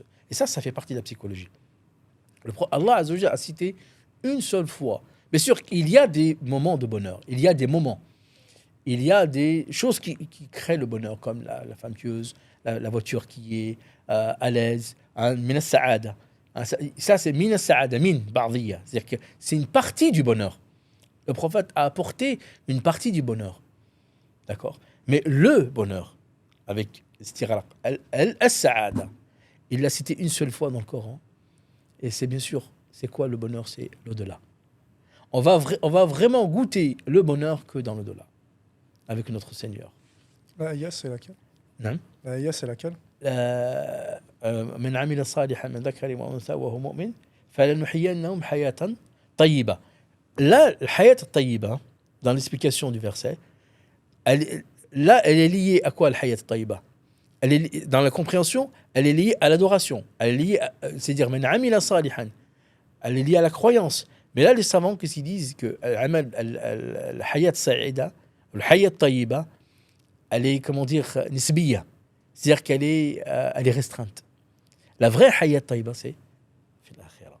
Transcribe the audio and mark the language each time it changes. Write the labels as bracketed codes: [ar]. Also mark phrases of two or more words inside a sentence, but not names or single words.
[fr] Et ça fait partie de la psychologie. [ar] الله عز وجل [fr] a cité une seule fois. Bien sûr, il y a des moments de bonheur, il y a des moments. Il y a des choses qui créent le bonheur, comme la femme pieuse, la voiture qui est à l'aise, [ar] من السعادة. [fr] Ça, c'est [ar] من السعادة, من بعضها. [fr] C'est-à-dire que c'est une partie du bonheur. Le prophète a apporté une partie du bonheur. D'accord ? Mais le bonheur, avec al-sa'ada, il l'a cité une seule fois dans le Coran. Et c'est bien sûr, c'est quoi le bonheur ? C'est l'au-delà. On va vraiment goûter le bonheur que dans l'au-delà, avec notre Seigneur. La ayah, c'est laquelle ? Non ? La ayah, c'est laquelle ? [ar] من عمل صالحا من ذكر وأنثى وهو مؤمن فلنحيينهم حياة طيبة. [fr] Là, le [ar] الحياة الطيبة, [fr] dans l'explication du verset, elle est liée à quoi, le [ar] الحياة الطيبة ? [fr] Dans la compréhension, elle est liée à l'adoration. Elle est liée, c'est-à-dire, [ar] من عمل صالحا. [fr] Elle est liée à la croyance. Mais là, les savants, qu'est-ce qu'ils disent ? Que le [ar] حياة سعيدة, [fr] le [ar] الحياة الطيبة, [fr] elle est, comment dire, nisbiya. C'est-à-dire qu'elle est, elle est restreinte. La vraie [ar] حياة طيبة, [fr] c'est l'akhira.